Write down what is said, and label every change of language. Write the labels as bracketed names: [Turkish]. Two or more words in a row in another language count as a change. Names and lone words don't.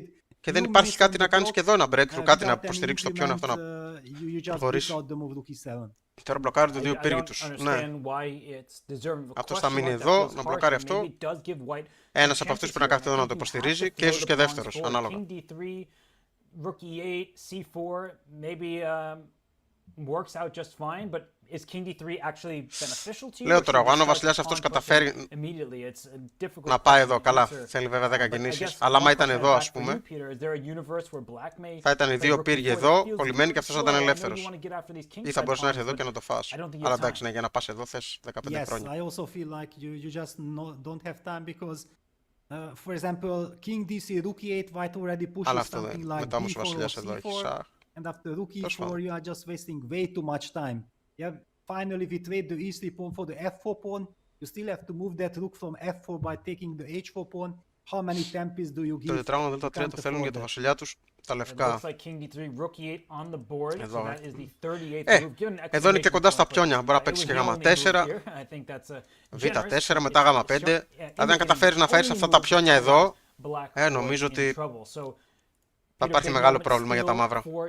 [Greek] Και δεν υπάρχει κάτι να κάνεις και εδώ, ένα breakthrough, κάτι να υποστηρίξει το πιόν αυτό να προχωρήσει. Τώρα μπλοκάρει το δύο πύργοι τους. Ναι. Αυτός θα μείνει εδώ, να μπλοκάρει αυτό. Ένας από αυτούς πρέπει να κάθεται εδώ να το υποστηρίζει και ίσως και δεύτερος, ανάλογα. [English] Rook e8, c4, maybe works out just fine, but is king d3 actually beneficial to you? [Greek] Λέω τώρα, αν ο βασιλιάς αυτός καταφέρει να πάει εδώ, καλά, θέλει βέβαια 10 κινήσεις, αλλά άμα ήταν εδώ, ας πούμε, θα ήταν οι δύο πύργοι εδώ, κολλημένοι και αυτός θα ήταν ελεύθερος. Ή θα μπορούσε να έρθει εδώ και να το φας. Αλλά εντάξει, ναι, για να πας εδώ θες 15 χρόνια. [English] Yes, I also feel like you just don't have time because for example, king d3, rook e8, white already pushes something like b4 or c4, and after rook e4 you are just wasting way too much time. Yeah, finally we trade the e3 pawn for the f4 pawn. You still have to move that rook from f4 by taking the h4 pawn. How many tempos do you give? [Greek] Το τετράγωνο δέλτα 3 το θέλουν για το βασιλιά τους, τα λευκά. Εδώ είναι και κοντά στα πιόνια, μπορεί να παίξεις και γάμα 4, β4, μετά γάμα 5. Δηλαδή αν καταφέρεις να φέρεις αυτά τα πιόνια εδώ, νομίζω ότι θα υπάρχει μεγάλο πρόβλημα για τα μαύρα.